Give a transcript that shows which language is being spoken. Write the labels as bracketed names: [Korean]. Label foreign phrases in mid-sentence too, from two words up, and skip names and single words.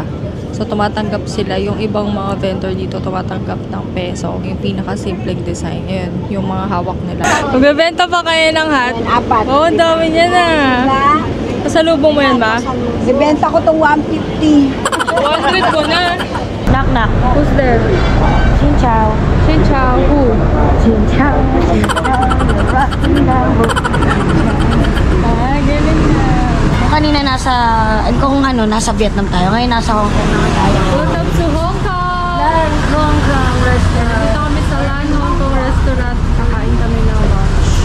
[Filipino] So, tumatanggap sila. Yung ibang mga vendor dito tumatanggap ng peso. Yung pinaka-simpleng design. Yun, yung mga hawak nila. Magbebenta pa kayo ng hat? 4. Oo, dami niya na. Kasalubong mo yan ba? Ibenta ko itong 150. 100 ko na. [English] Knock knock. Who's there? [Vietnamese] Xin chào. Xin chào. Who? Xin chào. Xin chào. [Filipino] Galing na. Kanina nasa Vietnam tayo. Ngayon nasa Hong Kong naman tayo. [English] Welcome to Hong Kong! Hong Kong restaurant. [Filipino] Dito kami sa Lan Hong Kong restaurant. Kakain kami ng lunch.